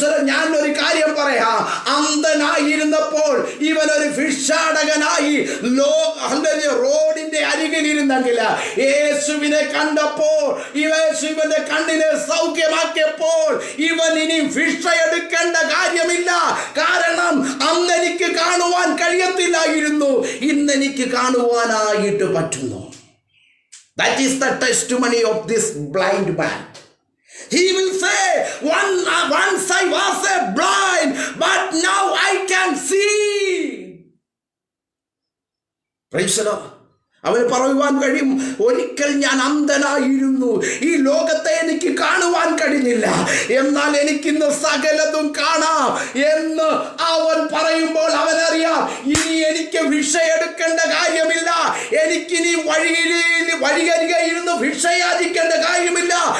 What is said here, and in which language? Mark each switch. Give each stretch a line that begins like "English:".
Malayalam: ഞാൻ ഒരു കാര്യം പറയാം, അന്ധനായിരുന്നപ്പോൾ ഇവൻ ഒരു ഭിക്ഷാടകനായി റോഡിന്റെ അരികിലിരുന്നെങ്കിൽ യേശുവിനെ കണ്ടപ്പോൾ യേശുവിന്റെ കണ്ണിനെ സൗഖ്യമാക്കിയപ്പോൾ ഇവൻ ഇനി ഭിക്ഷ എടുക്കേണ്ട കാര്യമില്ല. കാരണം അന്ന് എനിക്ക് കാണുവാൻ കഴിയത്തില്ലായിരുന്നു, ഇന്ന് എനിക്ക് കാണുവാനായിട്ട് പറ്റുന്നു.
English: That is the testimony of this blind man. He will say, once I was a blind, but now I can see. Praise the Lord.
Malayalam: അവന് പറയുവാൻ കഴിയും, ഒരിക്കൽ ഞാൻ അന്ധനായിരുന്നു, ഈ ലോകത്തെ എനിക്ക് കാണുവാൻ കഴിഞ്ഞില്ല, എന്നാൽ എനിക്കിന്ന് സകലതും കാണാം എന്ന് അവൻ പറയുമ്പോൾ അവനറിയാം, ഇനി എനിക്ക് ഭിക്ഷ എടുക്കേണ്ട കാര്യമില്ല, എനിക്കിനി വഴിയരികെ ഇരുന്ന് ഭിക്ഷ യാചിക്കേണ്ട കാര്യമില്ല.